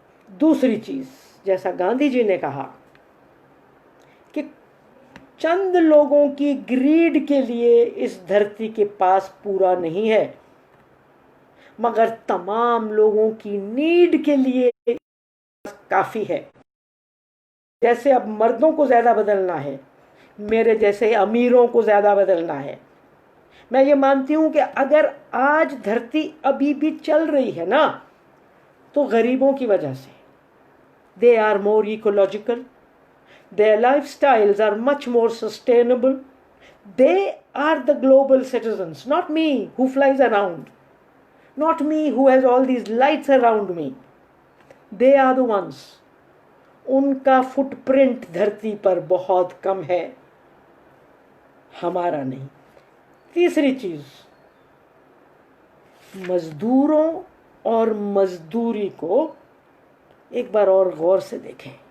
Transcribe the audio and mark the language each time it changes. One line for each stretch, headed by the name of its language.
Hindi: दूसरी चीज, जैसा गांधी जी ने कहा कि चंद लोगों की ग्रीड के लिए इस धरती के पास पूरा नहीं है, मगर तमाम लोगों की नीड के लिए काफी है। जैसे अब मर्दों को ज्यादा बदलना है, मेरे जैसे अमीरों को ज्यादा बदलना है। मैं ये मानती हूं कि अगर आज धरती अभी भी चल रही है ना, तो गरीबों की वजह से।
English: They are more ecological, their lifestyles are much more sustainable. They are the global citizens, not me who flies around, not me who has all these lights around me. They are the ones.
Hindi: उनका footprint धरती पर बहुत कम है, हमारा नहीं। तीसरी चीज, मजदूरों और मजदूरी को एक बार और गौर से देखें।